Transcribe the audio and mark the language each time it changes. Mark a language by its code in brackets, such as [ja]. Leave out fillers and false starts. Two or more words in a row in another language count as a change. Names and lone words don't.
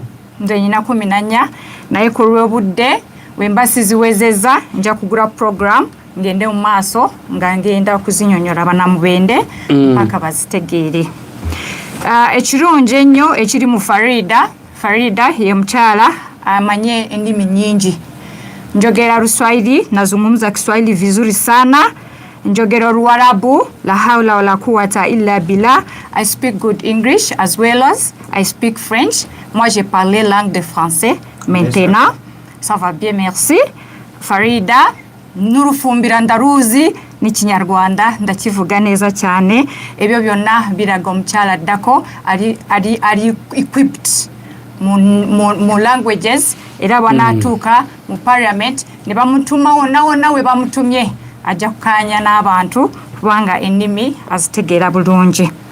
[lg] nze nyina 14 naye ku lw'obudde wembasi ziwezeza nja kugula program ngende mu maaso nga ngenda kuzinyonyola bannamubende mpaka bazitegeere ekirungi ennyo ekiri mu Faridah ye mukyala amanye endimi nyingi njogera Luswahili [sw] nazungumza Kiswahili vizuri sana [lg] njogera Luarabu [ar] لا حول ولا قوة إلا بالله. [en] I speak good English as well as I speak French. [fr] Moi j'ai parlé langue de français maintenant ça va bien merci. [rw] Faridah nurufumbira ndaruzi ni Kinyarwanda ndakivuga neza cyane [lg] ebyo byonna biraga omukyala addako ali equipped mu languages era banatuuka mu parliament ne bamutuma wonna we bamutumye ajja kukanya n'abantu kubanga ennimi azitegeera bulungi